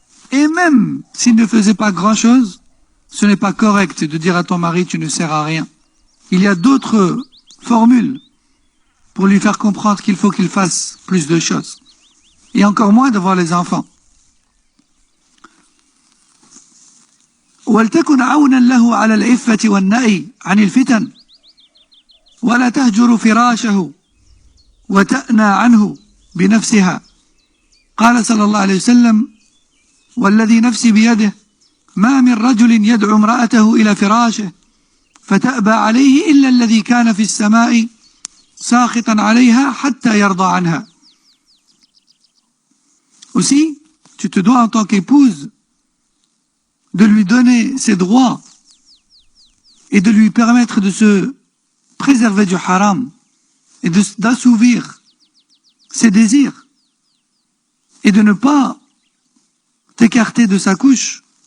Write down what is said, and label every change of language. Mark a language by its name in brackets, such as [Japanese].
[French] Et même s'il ne faisait pas grand-chose, ce n'est pas correct de dire à ton mari, tu ne sers à rien. Il y a d'autres formules pour lui faire comprendre qu'il faut qu'il fasse plus de choses. Et encore moins devant les enfants. [Arabic] وَلْتَكُنْ عَوْنًا لَهُ عَلَى الْعِفَّةِ وَالنَّهْيِ عَنِ الْفِتَنِ وَلَا تَهْجُرُ فِرَاشَهُ وَتَأْنَى عَنْهُ بِنَفْسِهَا قال صلى الله عليه وسلم والذي نفسي بيده ما من رجل يدعو امرأته إلى فراشه فتأبى عليه إلا الذي كان في السماء ساخطا عليها حتى يرضى عنها. [French] Aussi, tu te dois en tant qu'épouse de lui donner ses droits et de lui permettre de se préserver du haram et d'assouvir ses désirs et de ne pas t'écarter de sa couche.